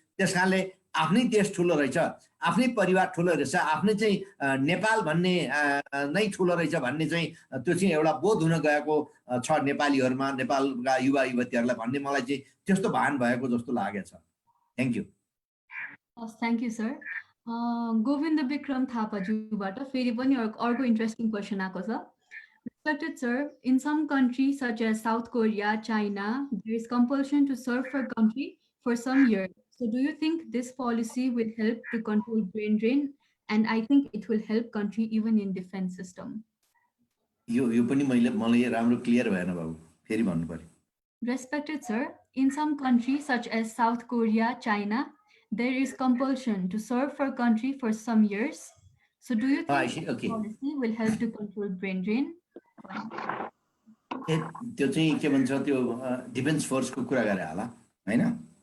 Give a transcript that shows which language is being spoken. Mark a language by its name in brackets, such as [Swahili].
[Nepali] त्यस कारणले आफ्नै देश ठुलो रहेछ, आफ्नै परिवार ठुलो रहेछ, आफ्नै चाहिँ नेपाल भन्ने नै ठुलो रहेछ भन्ने चाहिँ त्यो चाहिँ एउटा बोध हुन गएको छ नेपालीहरूमा, नेपालका युवा युवतीहरूलाई भन्ने मलाई चाहिँ त्यस्तो भान भएको जस्तो लागेको छ। [English] Thank you. Thank you sir. [Nepali] Govind Vikram थापाज्यूबाट फेरि पनि अर्को इन्ट्रेस्टिङ क्वेसन आएको छ। [English] Respected sir, in some countries such as South Korea, China, there is compulsion to serve for country for some years. So do you think this policy will help to control brain drain? And I think it will help country even in defense system. [Nepali] यो पनि मलाई राम्रो clear भएन बाबु, फेरि भन्नु पर्यो। [English] Respected sir, in some countries such as South Korea, China, there is compulsion to serve for country for some years. So do you think this policy will help to control brain drain? [Nepali] त्यो चाहिँ के भन्छ त्यो defence फोर्सको कुरा गरे होला हैन?